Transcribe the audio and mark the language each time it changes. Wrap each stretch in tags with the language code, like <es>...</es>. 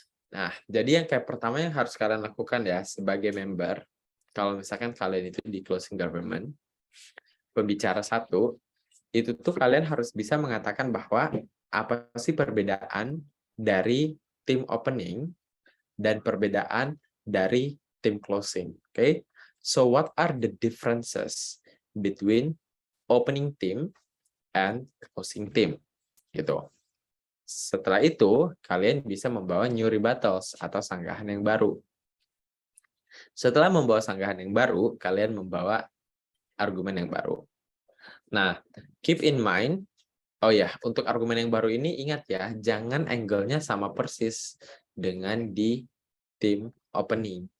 <id>Nah, jadi yang kayak pertama yang harus kalian lakukan ya sebagai member, kalau misalkan kalian itu di closing government, pembicara 1, itu tuh kalian harus bisa mengatakan bahwa apa sih perbedaan dari tim opening dan perbedaan dari tim closing.</id> <en>Okay? So what are the differences between opening team and closing team?</en> <id>Gitu. Setelah itu, kalian bisa membawa</id> <en>new rebuttals</en> <id>atau sanggahan yang baru. Setelah membawa sanggahan yang baru, kalian membawa argumen yang baru. Nah,</id> <en>keep in mind,</en> <id>oh ya, untuk argumen yang baru ini ingat ya, jangan angle-nya sama persis dengan di tim opening.</id>